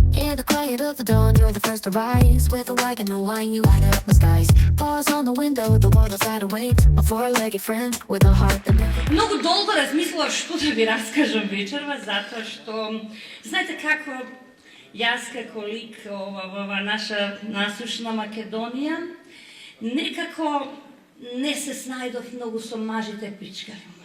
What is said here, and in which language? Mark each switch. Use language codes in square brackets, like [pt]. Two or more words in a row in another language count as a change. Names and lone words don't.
[en] In the quiet of the dawn, you're the first to rise. With a wagon and a wine, you light up the skies. Bars on the window, the world outside awaits. A four-legged friend with a heart that never... [mk] Многу долго размислував што да ви раскажам вечерва, затоа што знаете како јас како лик ова наша насушна Македонија некако не се снајдов многу со мажите пичкари.